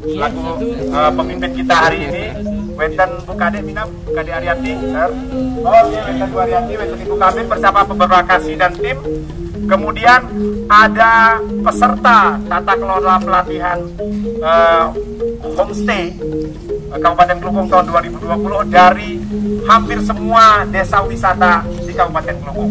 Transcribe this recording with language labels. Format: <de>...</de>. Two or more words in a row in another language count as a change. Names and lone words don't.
<id>selaku pemimpin kita hari ini. Wenten Bu Kade Minam, Bu Kade Ariati, Wenten Bu Ariati, Wenten Ibu Kabin bersama beberapa kasih dan tim. Kemudian ada peserta tata kelola pelatihan homestay Kabupaten Kelungkung tahun 2020 dari hampir semua desa wisata di Kabupaten Kelungkung.</id>